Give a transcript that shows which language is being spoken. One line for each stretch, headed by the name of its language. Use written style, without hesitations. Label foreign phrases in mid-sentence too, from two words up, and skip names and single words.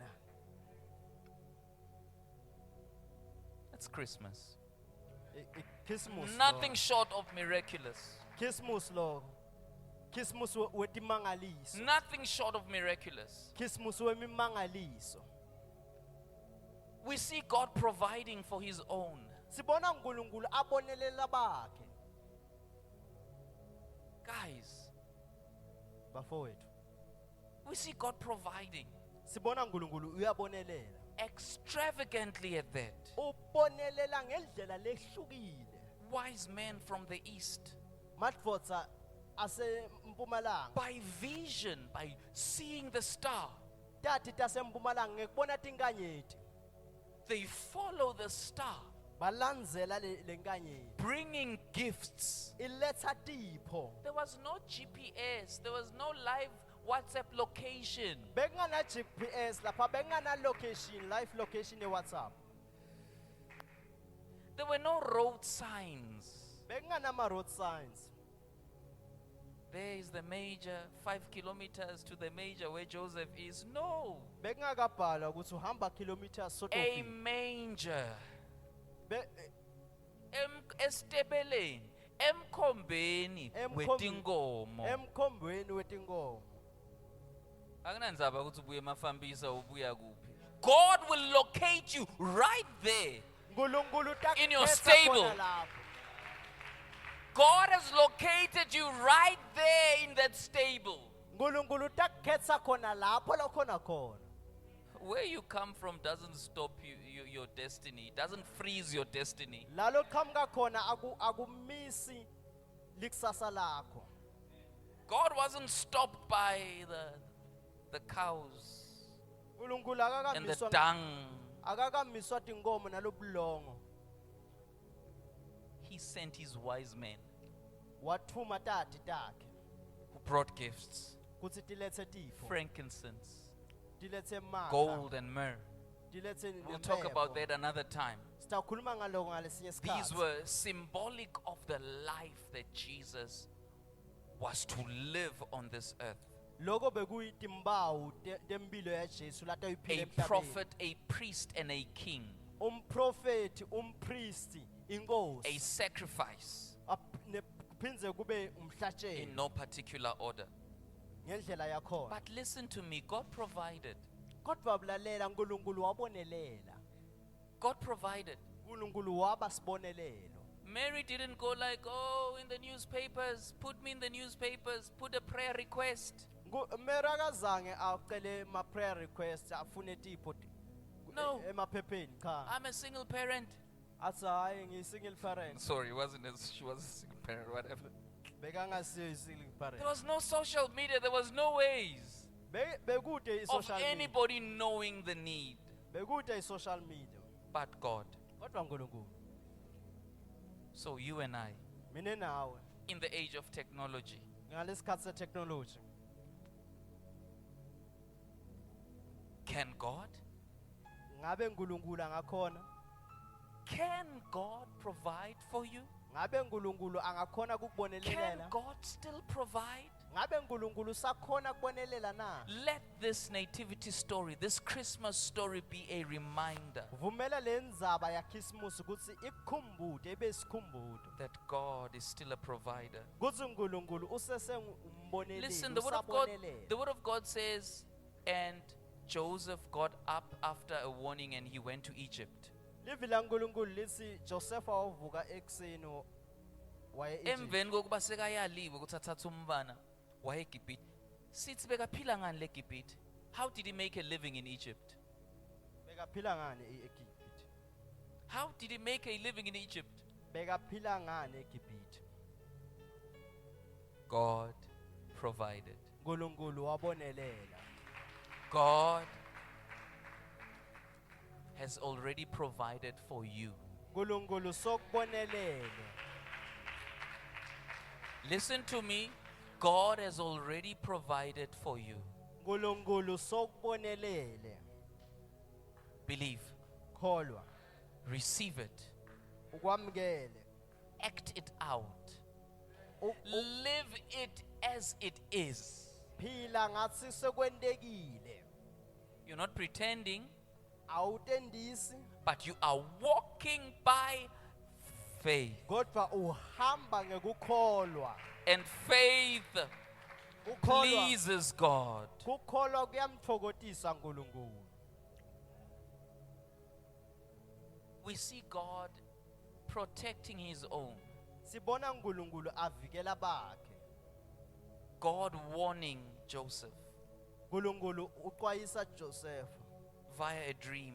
English: It's Christmas. Christmas. Nothing short of miraculous.
Swati: Christmas lo. Christmas wetimangaliso.
English: Nothing short of miraculous.
Swati: Christmas wemimangaliso.
English: We see God providing for his own.
Swati: Sibona uNkulunkulu abonelela bakhe.
English: Guys,
Swati: Bafowethu.
English: we see God providing
Swati: Sibona uNkulunkulu uyabonelela.
English: extravagantly at that.
Swati: Ubonelela ngendlela lehlukile.
English: Wise men from the east,
Swati: Madvodza asempumalanga.
English: by vision, by seeing the star,
Swati: Tati tasempumalanga ngekubona tinkanyeti.
English: they follow the star,
Swati: Balandzela lenkanyeti.
English: bringing gifts.
Swati: Iletha tipho.
English: There was no GPS, there was no live WhatsApp location.
Swati: Bengana GPS lapha bengana location,
English: live location
Swati: WhatsApp.
English: There were no road signs.
Swati: Bengana ma
English: road signs. There is the major, 5 kilometers to the major where Joseph is. No.
Swati: Bengakabhala ukuthi uhamba
English: kilometers sort of. A manger. Be-
Swati: Estebeleni, emkhombeni wetinkomo. Emkhombweni wetinkomo. Akunandzaba ukuthi ubuye emafambisa ubuya kuphi.
English: God will locate you right there.
Swati: Nkulunkulu
English: In your
Swati: utakhetsa
English: stable.
Swati: khona lapho.
English: God has located you right there in that stable.
Swati: Nkulunkulu utakhetsa khona lapho la khona khona.
English: Where you come from doesn't stop your destiny. It doesn't freeze your destiny.
Swati: Lalo qhamuka khona akumisi likusasa lakho.
English: God wasn't stopped by the cows
Swati: Nkulunkulu
English: and the
Swati: akakamiswa
English: dung.
Swati: akakamiswa tinkomo nalobulongo.
English: He sent his wise men
Swati: Wathuma tati takhe
English: who brought gifts,
Swati: kuthi tilethe tipho,
English: frankincense,
Swati: tilethe makha,
English: gold, and myrrh.
Swati: tilethe
English: We'll talk about
Swati: nempepho.
English: that another time.
Swati: Sitawukhuluma ngaloko ngalesinye
English: These
Swati: isikhathi.
English: were symbolic of the life that Jesus was to live on this earth.
Swati: Loko bekuyitimpawu temphilo yaJesu latayiphila
English: A
Swati: emhlabeni.
English: prophet, a priest, and a king.
Swati: Umprofeti, umpristi,
English: A
Swati: inkosi.
English: sacrifice
Swati: Kuphindze kube umhlatshelo
English: in no particular order.
Swati: ngendlela yakhona.
English: But listen to me, God provided.
Swati: Kodwa bulalela uNkulunkulu wabonelela.
English: God provided.
Swati: uNkulunkulu waba sibonelelo.
English: Mary didn't go like, oh, in the newspapers, put me in the newspapers, put a prayer request.
Swati: Mera akazange acele ma
English: prayer request
Swati: afune tipho
English: No.
Swati: emaphepheni cha.
English: I'm a single parent.
Swati: Athi hayi ngiyi-
English: single parent. Sorry, she was a single parent, whatever.
Swati: Bekangasiyo i-
English: single parent. There was no social media, there was no ways
Swati: Bekude
English: of
Swati: i-
English: social media. anybody knowing the need.
Swati: Bekude i-
English: social media. But God.
Swati: Kodwa uNkulunkulu.
English: So you and I,
Swati: Mina nawe
English: in the age of technology,
Swati: ngalesikhathi se-technology.
English: can God?
Swati: Ngabe uNkulunkulu angakhona?
English: Can God provide for you?
Swati: Ngabe uNkulunkulu angakhona
English: Can
Swati: kukubonelela?
English: God still provide?
Swati: Ngabe uNkulunkulu sakhona kubonelela na?
English: Let this nativity story, this Christmas story be a reminder
Swati: Vumela le ndzaba yaKhisimusi ukuthi ikukhumbude ibe sikhumbudo.
English: that God is still a provider.
Swati: Kuthi uNkulunkulu usesengumboneleli,
English: Listen, the word of God says, and Joseph got up after a warning and he went to Egypt.
Swati: Livi la uNkulunkulu lithi Joseph wavuka ekseni waye Egypt. Emveni kokuba sekayaliwe ukuthi athathe umntwana waye eGibhithe. Sithi bekaphila ngani leGibhithe?
English: How did he make a living in Egypt?
Swati: Bekaphila ngani eGibhithe?
English: How did he make a living in Egypt?
Swati: Bekaphila ngani eGibhithe?
English: God provided.
Swati: uNkulunkulu wabonelela.
English: God has already provided for you.
Swati: uNkulunkulu sokubonelele.
English: Listen to me. God has already provided for you.
Swati: uNkulunkulu sokubonelele.
English: Believe.
Swati: Kholwa,
English: Receive it.
Swati: ukwamukele.
English: Act it out. U- Live it as it is.
Swati: Phila ngathi sekwentekile.
English: You're not pretending,
Swati: Awutendisi,
English: but you are walking by faith.
Swati: kodwa uhamba ngekukholwa.
English: And faith
Swati: Ukholwa
English: pleases God.
Swati: kukholwa kuyamthokozisa uNkulunkulu.
English: We see God protecting his own.
Swati: Sibona uNkulunkulu avikela bakhe.
English: God warning Joseph
Swati: uNkulunkulu uxwayisa Joseph
English: via a dream.